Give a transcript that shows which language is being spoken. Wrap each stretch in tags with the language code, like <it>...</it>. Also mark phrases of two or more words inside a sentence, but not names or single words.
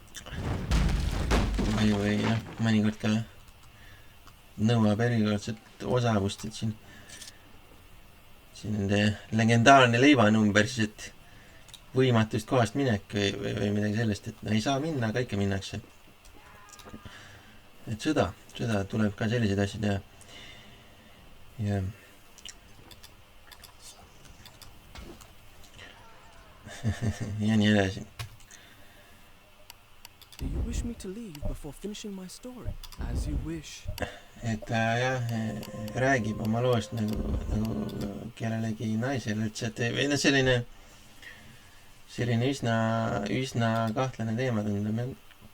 <et>või noh, mõnikord ka nõuab erikordset osavust, et siin nende legendaarne leivanumber siis, et võimatust kohast minek või midagi sellist, et no ei saa minna, aga ikka minnakse. Et sõda tuleb ka selliseid asju teha. Ja ja nii edasi.</et> <en>Do you wish me to leave before finishing my story? As you wish.</en> <et>Et ta jah, räägib oma loost nagu kellelegi naisele üldse, et või no selline üsna kahtlane teema tundub, jah.</et>